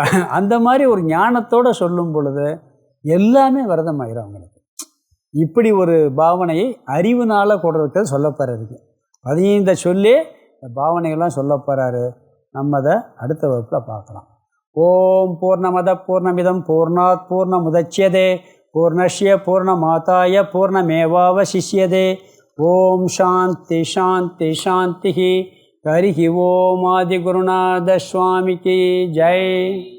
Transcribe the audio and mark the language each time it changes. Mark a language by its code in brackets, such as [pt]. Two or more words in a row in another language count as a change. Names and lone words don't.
[ta] அந்த மாதிரி ஒரு ஞானத்தோடு சொல்லும் பொழுது எல்லாமே விரதமாயிரும் அவங்களுக்கு. இப்படி ஒரு பாவனையை அறிவுனால் கொடுறதுக்கு சொல்ல போகிறாரு. 15 சொல்லி இந்த பாவனைகள்லாம் சொல்ல போகிறாரு. நம்ம அதை அடுத்த வகுப்பில் பார்க்கலாம். [sa] ॐ पूर्णमद पूर्णमिदं पूर्णात् पूर्णमुदच्यते पूर्णस्य पूर्णमादाय पूर्णमेवावशिष्यते. ॐ शान्ति शान्ति शान्ति. [ta] ஹரி ஓம் ஆதிகுருநாத சுவாமிக்கு ஜெய்.